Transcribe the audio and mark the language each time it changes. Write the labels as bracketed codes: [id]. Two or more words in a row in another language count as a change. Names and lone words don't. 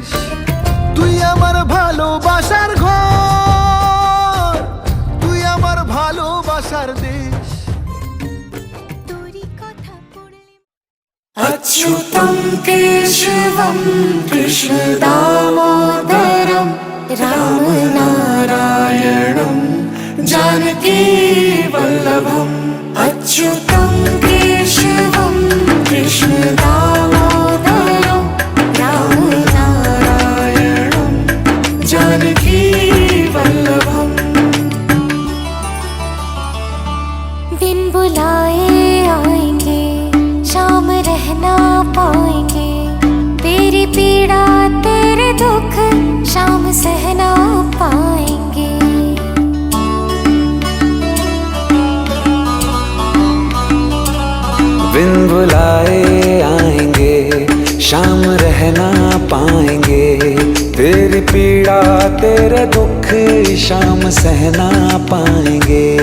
[bn] তুই আমার ভালোবাসার ঘর, তুই আমার ভালোবাসার দেশ। তোরই কথা পড়লে [sa] अच्युतं केशवं कृष्ण दामोदरं रामनारायणं जानकी वल्लभम्। अच्युतं केशवं कृष्ण दामोदरं रामनारायणं जानकी वल्लभम्। [hi] बिन बुलाए आएंगे, शाम रहना पाएंगे, तेरी पीड़ा तेरे दुख शाम सहना पाएंगे। बिन बुलाए आएंगे, शाम रहना पाएंगे, तेरी पीड़ा तेरे दुख शाम सहना पाएंगे।